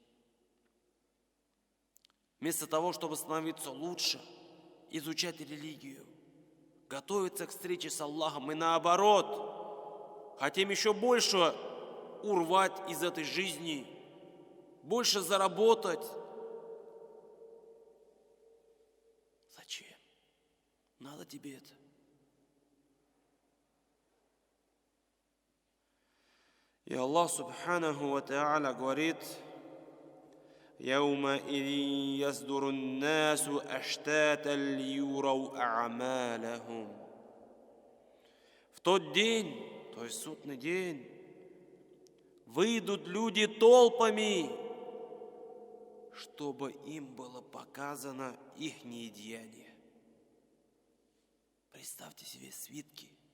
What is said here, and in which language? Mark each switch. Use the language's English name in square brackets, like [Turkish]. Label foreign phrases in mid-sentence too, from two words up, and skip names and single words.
[Russian] Вместо того, чтобы становиться лучше, изучать религию, готовиться к встрече с Аллахом, мы наоборот хотим еще больше урвать из этой жизни, больше заработать. Зачем? Надо тебе это? И Аллах [Arabic] سبحانه وتعالى [Russian] говорит: [Arabic] «يومئذ يصدر الناس أشتاتا ليروا أعمالهم». [Russian] В тот день, то есть судный день, выйдут люди толпами, чтобы им было показано их деяние. Представьте себе свитки.